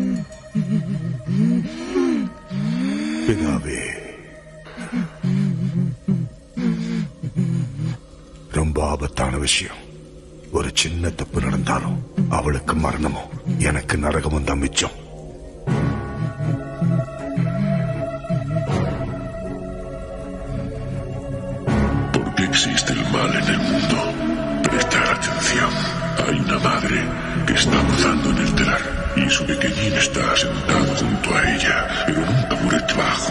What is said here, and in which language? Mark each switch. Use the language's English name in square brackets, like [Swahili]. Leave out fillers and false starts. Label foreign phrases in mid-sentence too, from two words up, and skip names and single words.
[Tamil] பிதாவே, ரொம்ப ஆபத்தான விஷயம். ஒரு சின்ன தப்பு நடந்தாலும் அவளுக்கு மரணமும் எனக்கு நரகமும் தான் மிச்சம். [Spanish] Porque existe el mal en el mundo. Prestar atención. Hay una madre que está cruzando en el telar y su pequeñín está sentado junto a ella, pero en un taburete bajo.